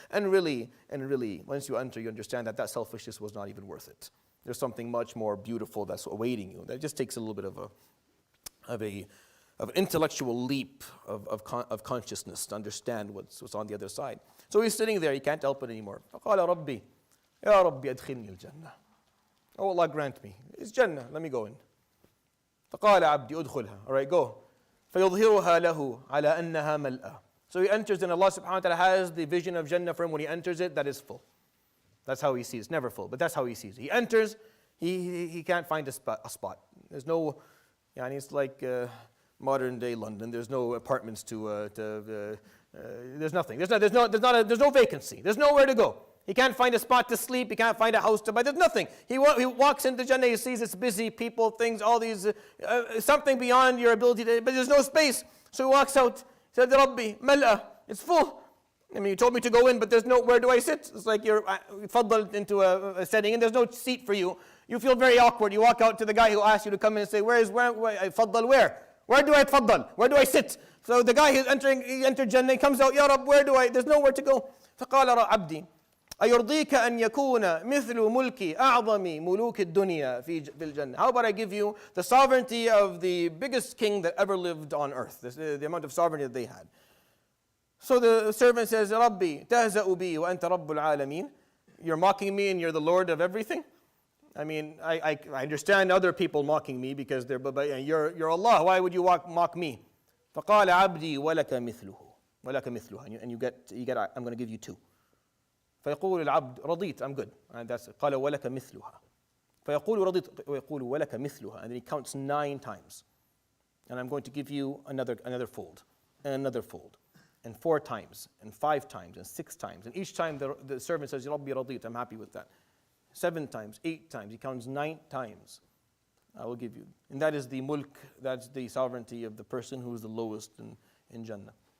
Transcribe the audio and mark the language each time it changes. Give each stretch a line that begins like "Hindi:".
English: And really, once you enter, you understand that selfishness was not even worth it. There's something much more beautiful that's awaiting you. That just takes a little bit of an intellectual leap of consciousness to understand what's on the other side. So he's sitting there, he can't help it anymore.
Arabic: فقال ربي يا ربي أدخلني الجنة.
English: Oh Allah, grant me. It's Jannah, let me go in.
Arabic: فقال عبدي أدخلها.
English: All right, go.
Arabic: فيظهرها له على أنها ملأة.
English: So he enters, and Allah subhanahu wa ta'ala has the vision of Jannah for him. When he enters it, that is full. That's how he sees it. It's never full, but that's how he sees it. He enters, he can't find a spot. There's no, it's like modern day London. There's no apartments there's nothing. There's no vacancy. There's nowhere to go. He can't find a spot to sleep. He can't find a house to buy. There's nothing. He walks into Jannah. He sees it's busy, people, things, all these, something beyond your ability to, but there's no space. So he walks out. He said, Rabbi, mal'a, it's full. I mean, you told me to go in, but there's no, where do I sit? It's like you're faddaled into a setting, and there's no seat for you. You feel very awkward. You walk out to the guy who asked you to come in and say, where faddal, where? Where do I faddal? Where do I sit? So the guy who's he entered Jannah, he comes out, Ya Rab, there's nowhere to go.
Arabic: فقال عبدي أيرضيك أن يكون مثل ملك أعظم ملوك الدنيا في الجنة.
English: How about I give you the sovereignty of the biggest king that ever lived on earth, the amount of sovereignty that they had. So the servant says, Rabbi,
Arabic: تهزأ بي وأنت رب العالمين.
English: You're mocking me and you're the Lord of everything? I mean, I understand other people mocking me because you're Allah. Why would you mock me?
Arabic: فقال عبدي ولك مثله.
English: And you get. I'm going to give you two.
Arabic: فيقول العبد رضيت,
English: I'm good. And that's it.
Arabic: قال ولك مثلها. فيقول رضيت ويقول ولك مثلها.
English: And then he counts 9 times. And I'm going to give you another fold, and another fold, and 4 times, and 5 times, and 6 times. And each time the servant says,
Arabic: Rabbi radit,
English: I'm happy with that. 7 times, 8 times. He counts 9 times. I will give you. And that is the mulk, that's the sovereignty of the person who is the lowest in Jannah.